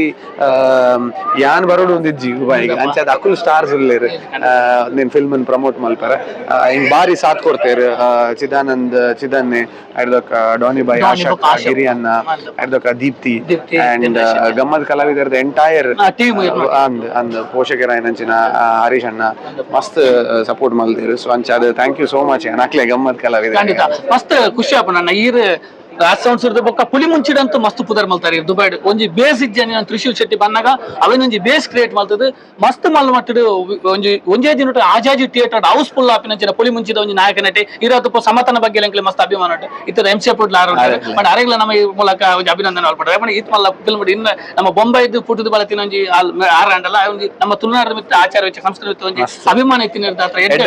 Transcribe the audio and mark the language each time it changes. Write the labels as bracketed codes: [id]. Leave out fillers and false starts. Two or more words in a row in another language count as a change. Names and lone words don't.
[tcy] ಯಾನ್ ಬರೋಡು ಒಂದಿಜ್ಜಿ ದುಬೈಗೆ ಅಂಚ ಅದ ಅಕುಲ್ ಸ್ಟಾರ್ಸ್ ಉಲ್ಲೇರು ನೀನ್ [en] film promote [tcy] ಮಲ್ಪರ ಹಿಂಗ್ ಬಾರಿ ಸಾಥ್ ಕೊಡ್ತೇರು ಚಿದನ್ನೆ ಐಡ್ದೊಕ್ಕ ಡಾನಿ ಬಾಯ್ ಆಶಕ್ ಗಿರಿ ಅನ್ನ ಐಡ್ದೊಕ್ಕ ದೀಪ್ತಿ ಅಂಡ್ ಗಮ್ಮತ್ ಕಲಾವಿದರ್ದ ಎಂಟೈರ್ ಅಂದ್ ಪೋಷಕರ ಏನಂಚಿನ ಹರೀಶ್ ಅಣ್ಣ ಮಸ್ತ್ ಸಪೋರ್ಟ್ ಮಲ್ದಿರು ಸೊ ಅಂಚ ಅದು [en] thank you so much [tcy] ನಕ್ಲೆ ಗಮ್ಮತ್ ಕಲಾವಿದ ಮಸ್ತ್ ಖುಷಿ ಆಪ ನನ್ನ ಈರ್ ರಾಜ್ ಸೌಂಡ್ಸ್ ಬೊಕ್ಕ ಪುಲಿ ಮುಂಚಿಡಂತೂ ಮಸ್ತ್ ಪುದರ್ ಮಲ್ತಾರೆ ದುಬೈ ಒಂಜಿ ಬೇಸ್ ಇಜ್ಜನಿ ತ್ರಿಶೂಲ್ ಶೆಟ್ಟಿ ಬಂದಾಗ ಅವೇನೊಂಜಿ [en] base create [tcy] ಮಲ್ತದ ಮಸ್ತ್ ಮಲ್ಲ ಮಟ್ಟಡು ಒಂಜೇ ದಿನ ಆಜಾಜಿ [en] theatre housefull [tcy] ಆಪಿನ ಪುಲಿ ಮುಂಚಿದ ಒಂಜಿ ನಾಯಕ ನಟಿ ಇರೋದಪ್ಪ ಸಮತನ ಬಗ್ಗೆ ಎಂಕ್ಲೆ ಮಸ್ತ್ ಅಭಿಮಾನ ಉಂಟು ಇತರ MCF ಬಟ್ ಅರೆಗ್ಲ ನಮ್ಮ ಈ ಮೂಲಕ ಒಂಜಿ ಅಭಿನಂದನೆ ಅಲ್ಪಡ್ರೆ ಇತ್ ಮಲ್ಲ ಫಿಲ್ಮ್ ಇನ್ನು ನಮ್ಮ ಬೊಂಬೈದು ಪುಟದ ಬಲತಿನ ಒಂಜಿ ಆರಂಡಲ್ಲ ಒಂಜಿ ನಮ್ಮ ತುಳುನಾಡ ಮಿತ್ತ ಆಚಾರ ವೆಚ್ಚ ಸಂಸ್ಕೃತಿ ಒಂಜಿ ಅಭಿಮಾನ ಇತ್ತಿನ ಹತ್ರ